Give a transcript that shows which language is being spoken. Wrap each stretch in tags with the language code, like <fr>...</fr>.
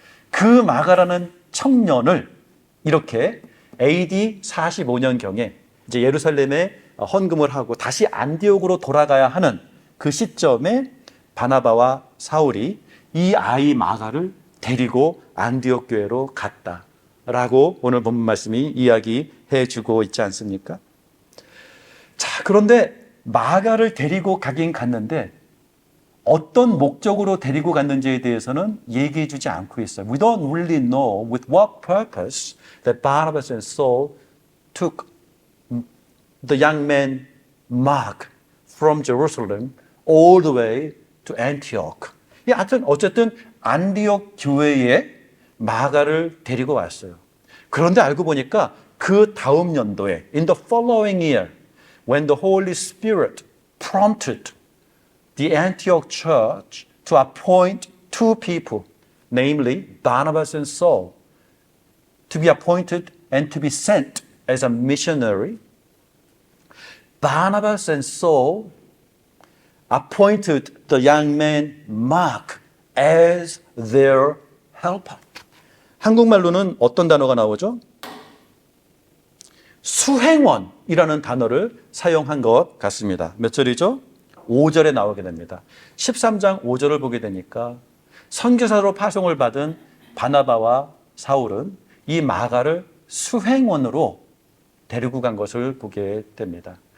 <ko>그 마가라는 청년을 이렇게 AD 45년경에 이제 예루살렘에 헌금을 하고 다시 안디옥으로 돌아가야 하는 그 시점에 바나바와 사울이 이 아이 마가를 데리고 안디옥 교회로 갔다라고 오늘 본문 말씀이 이야기해 주고 있지 않습니까? 자, 그런데 마가를 데리고 가긴 갔는데 어떤 목적으로 데리고 갔는지에 대해서는 얘기해 주지 않고 있어요.</ko> <en>We don't really know with what purpose that Barnabas and Saul took the young man Mark from Jerusalem all the way to Antioch.</en> <ko>하여튼 어쨌든 안디옥 교회에 마가를 데리고 왔어요. 그런데 알고 보니까 그 다음 연도에</ko> <en>in the following year when the Holy Spirit prompted the Antioch church to appoint two people, namely Barnabas and Saul, to be appointed and to be sent as a missionary, Barnabas and Saul appointed the young man Mark as their helper.</en> <ko>한국말로는 어떤 단어가 나오죠? 수행원이라는 단어를 사용한 것 같습니다. 몇 절이죠? 5절에 나오게 됩니다. 13장 5절을 보게 되니까 선교사로 파송을 받은 바나바와 사울은 이 마가를 수행원으로 데리고 간 것을 보게 됩니다.</ko>